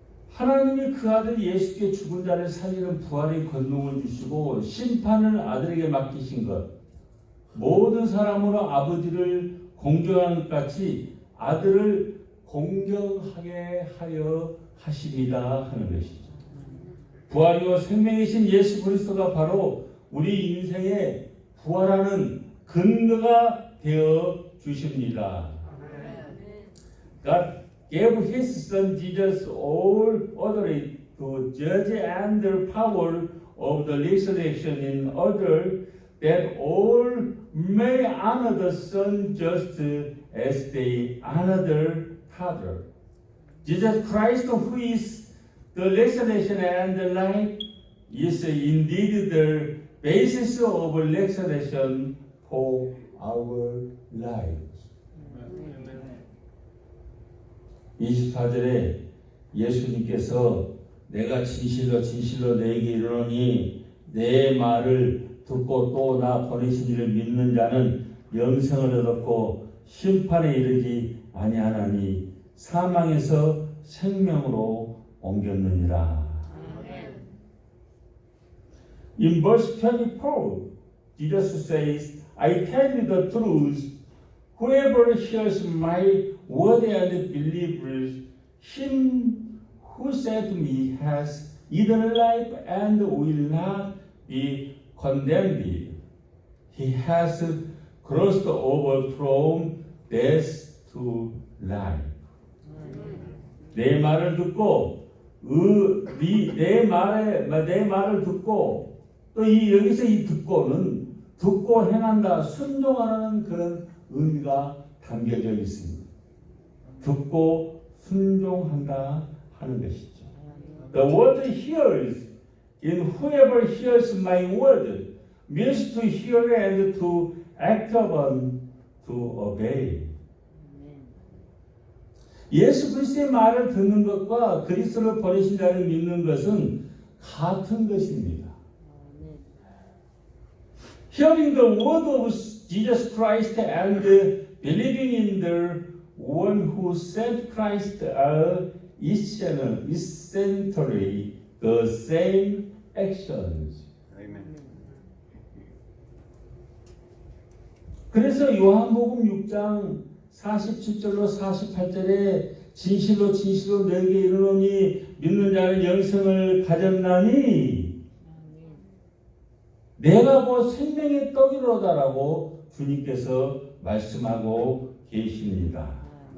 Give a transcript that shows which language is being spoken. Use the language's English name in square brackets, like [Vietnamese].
[Korean] 하나님이 그 아들 예수께 죽은 자를 살리는 부활의 권능을 주시고 심판을 아들에게 맡기신 것, 모든 사람으로 아버지를 공경하는 것 같이 아들을 공경하게 하려 하십니다 하는 것이죠. 부활이요 생명이신 예수 그리스도가 바로 우리 인생의 부활하는 근거가 되어 주십니다. [English] God gave His Son Jesus all authority to judge and the power of the resurrection in order that all may honor the Son just as they honor the Father. Jesus Christ, who is the resurrection and the life, is indeed the basis of resurrection for our lives. [Korean] 24절에 예수님께서 내가 진실로 진실로 너에게 이르노니 내 말을 듣고 또 나 보내신 이를 믿는 자는 영생을 얻었고 심판에 이르지 아니하나니 사망에서 생명으로 옮겼느니라. [English] In verse 24, Jesus says, I tell you the truth, whoever hears my word and believes him who sent me has eternal life and will not be condemned. He has crossed over from death to life. [Korean] 내 말을 듣고 내 말을 듣고 또 여기서 이 듣고는 듣고 행한다, 순종하라는 그런 의미가 담겨져 있습니다. 듣고 순종한다 하는 것이죠. [English] The word hears in whoever hears my word means to hear and to act upon, to obey. [Korean] 예수 그리스도의 말을 듣는 것과 그리스도를 보내신 자를 믿는 것은 같은 것입니다. [English] Hearing the word of Jesus Christ and believing in the one who sent Christ are essentially the same actions. Amen. [Korean] 그래서 요한복음 6장 47절로 48절에 진실로 진실로 너에게 이르노니 믿는 자는 영생을 가졌나니 내가 곧 생명의 떡이로다라고 주님께서 말씀하고 계십니다.